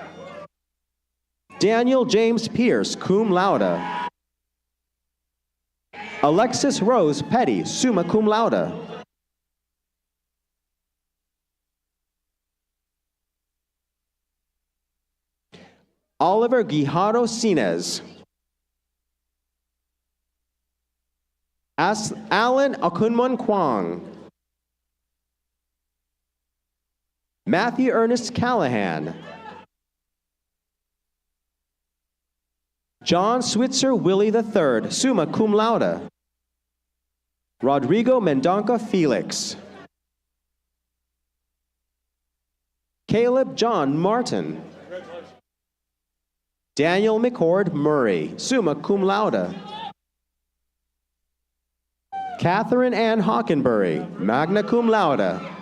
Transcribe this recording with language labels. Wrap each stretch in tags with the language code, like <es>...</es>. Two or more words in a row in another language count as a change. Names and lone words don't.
<en>Daniel James Pierce,</en> <la>cum laude.</la> <en>Alexis Rose Petty,</en> <la>summa cum laude.</la> <en>Oliver Guijarro Sinez. Alan Akunmun Kwong. Matthew Ernest Callahan. John Switzer Willie III,</en> <la>summa cum laude.</la> <en>Rodrigo Mendonca Felix. Caleb John Martin. Daniel McCord Murray,</en> <la>summa cum laude.</la> <en>Catherine Ann Hockenbury,</en> <la>magna cum laude.</la>